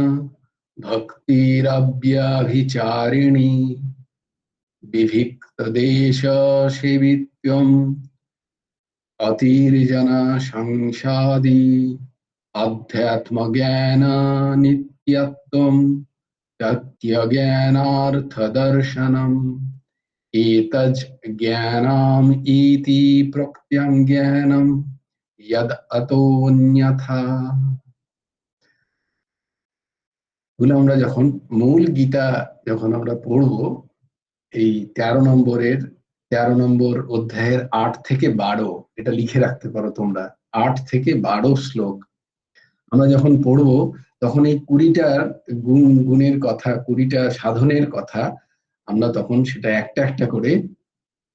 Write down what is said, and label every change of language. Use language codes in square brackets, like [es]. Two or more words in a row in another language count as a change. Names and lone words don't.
[sa] भक्तिरव्यभिचारिणी, विविक्त देश सेवित्वम् अतिर्जन संसादि, अध्यात्म ज्ञान नित्यत्वम् तथ्य ज्ञानार्थ दर्शनम्, एतज् ज्ञानम् इति प्रत्यं ज्ञानम् यद अतोऽन्यथा। [bn] বলে আমরা যখন মূল গীতা যখন আমরা পড়বো, এই 13 নম্বর অধ্যায়ের 8 থেকে 12, এটা লিখে রাখতে পারো তোমরা, 8 থেকে 12 শ্লোক আমরা যখন পড়বো, তখন এই 20টা গুণের কথা, 20টা সাধনের কথা আমরা তখন সেটা একটা একটা করে